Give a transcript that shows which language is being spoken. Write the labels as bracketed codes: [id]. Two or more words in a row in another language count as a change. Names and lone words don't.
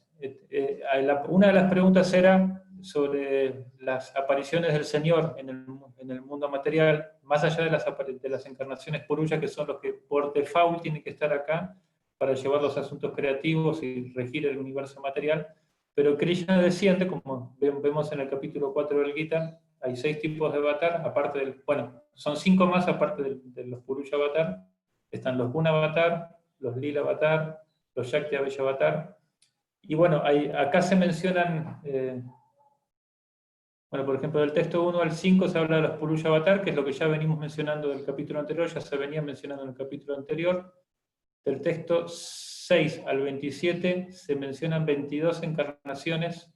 [es] Una de las preguntas era sobre las apariciones del Señor en el mundo material, más allá de las encarnaciones purusha, que son los que por default tienen que estar acá para llevar los asuntos creativos y regir el universo material. Pero Krishna desciende, como vemos en el capítulo 4 del Gita, hay 6 tipos de avatar, aparte del, bueno, son 5 más aparte de los [sa] purusha avatar. [es] Están los [sa] guna avatar, [es] los [sa] lila avatar, [es] los [sa] shakti abhaya avatar. [es] Y bueno, acá se mencionan, bueno, por ejemplo, del texto 1 al 5 se habla de los [sa] purusha avatar, [es] que es lo que ya venimos mencionando del capítulo anterior, ya se venía mencionando en el capítulo anterior. Del texto 6 al 27 se mencionan 22 encarnaciones.